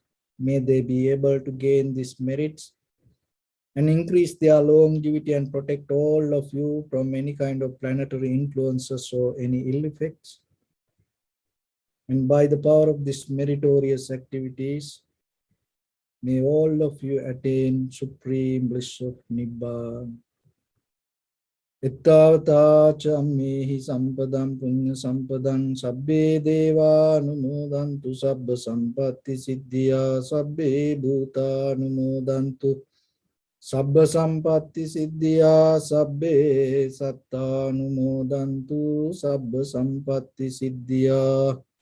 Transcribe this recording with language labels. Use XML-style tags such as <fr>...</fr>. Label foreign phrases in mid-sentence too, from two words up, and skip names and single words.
<en>May they be able to gain these merits and increase their longevity and protect all of you from any kind of planetary influences or any ill effects. And by the power of these meritorious activities, may all of you attain supreme bliss of Nibbana.</en> <pi>Ittavata cha mehi sampadam punya sampadam sabbe deva numodantu sabba sampatti siddhya sabbe bhuta numodantu sabba sampatti siddhya sabbe satta numodantu sabba sampatti siddhya.</pi>